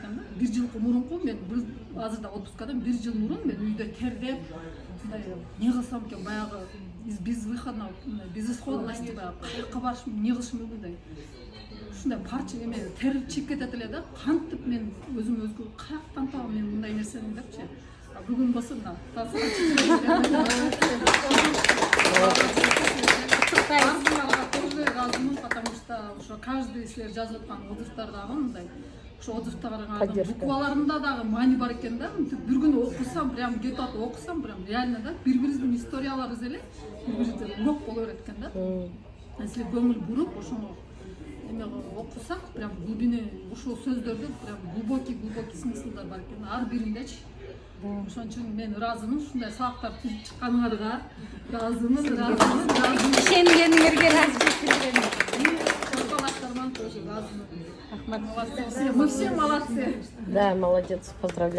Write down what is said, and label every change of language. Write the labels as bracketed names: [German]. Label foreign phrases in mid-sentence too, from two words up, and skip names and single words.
[Kyrgyz] да бир жылкы мурунку мен азыр да отпускадамын бир жыл мурун мен үйдө тердеп мындай эмне кылсам экен баягы [Russian] из безвыходного безысходности [Kyrgyz] баягы каяка барышым эмне кылышым мындай ушундай парча эме тер чыгып кетет эле да кантип мен өзүмө өзгө каяктан табам мен мындай нерсени депчи бүгүн болсо мына разумын, [Russian] потому что [Kyrgyz] ошо каждый силер жазып аткан отзывдар дагы мындай ошо отзывдардын букваларында дагы маани бар экен да. Бир күнү окусам, [Russian] прям где-то [Kyrgyz] окусам, прям реально да бир бирибиздин историяларыбыз эле бир бирибизге урок боло берет экен да. Силер көңүл буруп ошону эме окусак, [Russian] прям глубины [Kyrgyz] ушул сөздөрдө [Russian] прям глубокий [Kyrgyz] смыслдар бар экен ар бириндечи. Ошон үчүн мен ыраазымын, ушундай сабактар түзүп чыкканыңарга ыраазымын. Ишенгениңерге ыраазы жеткилдирем. Чоколадтардан тоже ыраазымын. Рахмат. [Russian] Мы все молодцы. Да, молодец, поздравляю.